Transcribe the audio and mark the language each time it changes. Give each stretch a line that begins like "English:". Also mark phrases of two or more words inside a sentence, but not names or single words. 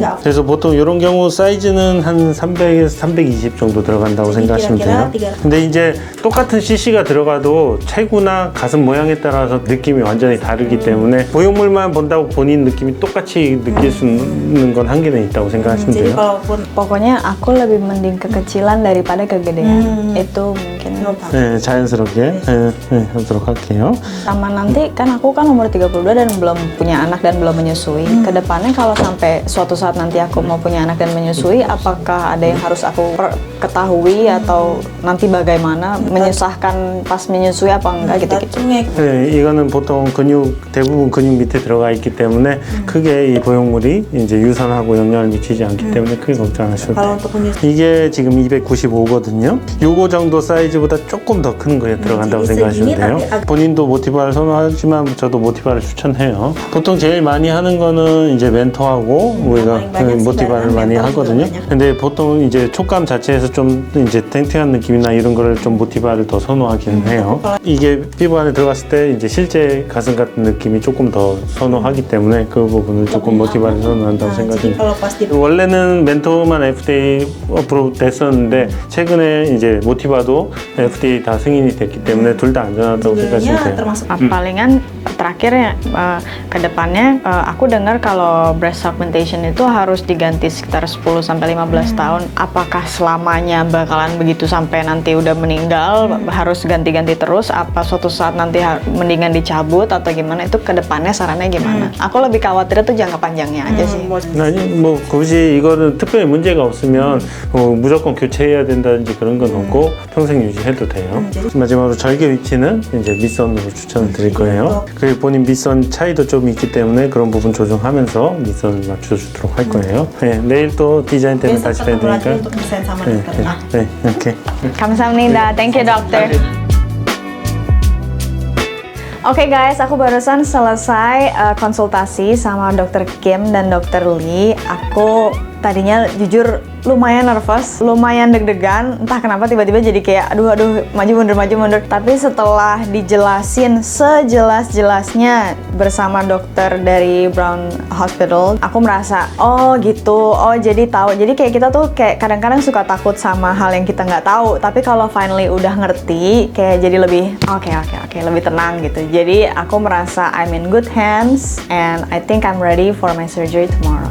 Korean: 그래서 보통 이런 경우 사이즈는 한 300에서 320 정도 들어간다고 생각하시면 돼요. 근데 이제 똑같은 CC가 들어가도 체구나 가슴 모양에 따라서 느낌이 완전히 다르기 때문에 보형물만 본다고 본인 느낌이 똑같이 느낄 수 있는 건 한계는 있다고 생각하시면
Indonesian: jadi
Korean: 돼요.
Indonesian: kalaupun Pokoknya aku lebih mending kekecilan daripada kegedean. Itu mungkin.
Korean: 네, 자연스럽게 하도록 할게요.
Indonesian: Sama nanti kan aku kan umur 32 dan belum punya anak dan belum menyusui. Kedepannya kalau sampai suatu saat nanti aku mau punya anak dan menyusui, apakah ada yang harus aku ketahui atau nanti bagaimana menyusahkan pas menyusui apa enggak gitu-gitu?
Korean: 네, 이거는 보통 대부분 근육 밑에 들어가 있기 때문에 크게 이 보형물이 이제 유선하고 영향을 미치지 않기 않기 때문에 크게 걱정 안 하셔도
Indonesian: Kalau
Korean: 돼요.
Indonesian: untuk menyusui
Korean: 이게 지금 295거든요. 요거 정도 사이즈보다 조금 더 큰 거에 들어간다고
Indonesian: jadi
Korean: 생각하시면
Indonesian: segini
Korean: 돼요.
Indonesian: tapi agak-
Korean: 본인도 모티바를 선호하지만 저도 모티바를 추천해요. 보통 제일 많이 하는 거는 이제 멘토하고 우리가
Indonesian: paling banyak sih
Korean: 모티바를
Indonesian: barang
Korean: 많이
Indonesian: mentor
Korean: 하거든요.
Indonesian: juga banyak.
Korean: 근데 보통 이제 촉감 자체에서 좀 이제 탱탱한 느낌이나 이런 거를 좀 모티바를 더 선호하기는 해요. 이게 피부 안에 들어갔을 때 이제 실제 가슴 같은 느낌이 조금 더 선호하기 때문에 그 부분을 조금 모티바를 선호한다고
Indonesian: Nah, jadi
Korean: 생각합니다.
Indonesian: kalau pas di
Korean: 원래는 멘토만 FDA 어프로브 됐었는데 최근에 이제 모티바도 FDA 다 승인이 됐기 때문에 둘 다 안전하다고 생각하시면
Indonesian: sebenarnya
Korean: 돼요.
Indonesian: termasuk Palingan terakhir ya ke depannya aku dengar kalau
English: breast augmentation
Indonesian: itu harus diganti sekitar 10 sampai 15 tahun. Apakah selamanya bakalan begitu sampai nanti udah meninggal harus ganti-ganti terus, apa suatu saat nanti mendingan dicabut atau gimana? Itu ke depannya sarannya gimana? Aku lebih khawatir tuh jangka panjangnya aja sih.
Korean: 아니 뭐 굳이 이거는 특별히 문제가 없으면 무조건 교체해야 된다든지 그런 건 없고 평생 유지해도 돼요. 마지막으로 절개 위치는 이제 밑선으로 추천을 드릴 거예요. 그리고 본인 밑선 차이도 좀 있기 때문에 그런 부분 조정하면서 밑선을 맞춰주도록 할 거예요. 네, 내일 또 디자인 때문에
Indonesian: besok
Korean: 다시 뵈야
Indonesian: ketemu lagi
Korean: 되니까.
Indonesian: untuk desain sama
Korean: 네,
Indonesian: dokter. Nah,
Korean: 네, 네, 오케이. Kamsahamnida,
English: thank you dokter.
Indonesian: Oke guys, aku barusan selesai konsultasi sama dokter Kim dan dokter Lee. Aku tadinya jujur lumayan nervous, lumayan deg-degan. Entah kenapa tiba-tiba jadi kayak aduh maju mundur. Tapi setelah dijelasin sejelas-jelasnya bersama dokter dari Brown Hospital, aku merasa oh gitu, oh jadi tahu. Jadi kayak kita tuh kayak kadang-kadang suka takut sama hal yang kita nggak tahu. Tapi kalau finally udah ngerti, kayak jadi lebih oke, lebih tenang gitu. Jadi aku merasa
English: I'm in good hands and I think I'm ready for my surgery tomorrow.